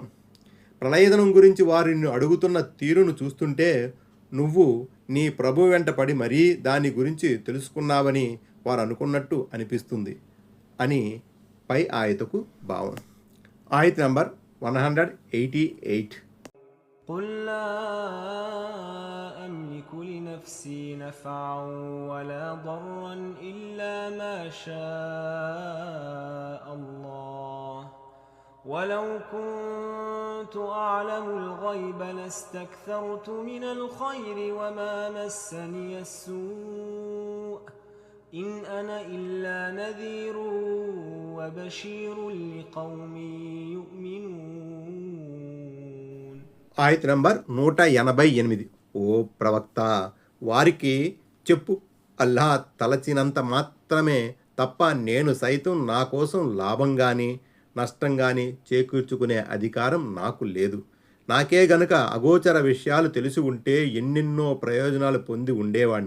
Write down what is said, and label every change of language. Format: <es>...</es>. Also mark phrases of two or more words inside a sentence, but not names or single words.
<te>ప్రళయదనం గురించి వారు నిన్ను అడుగుతున్న తీరును చూస్తుంటే నువ్వు నీ ప్రభు వెంటపడి మరీ దాని గురించి తెలుసుకున్నావని వారు అనుకున్నట్టు అనిపిస్తుంది అని పై ఆయతకు భావం. ఆయత నంబర్ 188.</te> <ar>قل لا أملك لنفسي نفعا ولا ضرا إلا ما شاء الله ولو كنت أعلم الغيب لاستكثرت من الخير وما مسني السوء إن أنا إلا نذير وبشير لقوم يؤمنون.</ar> <te>ఆయత నంబర్ 188. ఓ ప్రవక్త వారికి చెప్పు, అల్లాహ్ తలచినంత మాత్రమే తప్ప నేను సైతం నా కోసం లాభం కానీ నష్టం కానీ చేకూర్చుకునే అధికారం నాకు లేదు. నాకే గనుక అగోచర విషయాలు తెలిసి ఉంటే ఎన్నెన్నో ప్రయోజనాలు పొంది ఉండేవాణ్ణి.</te>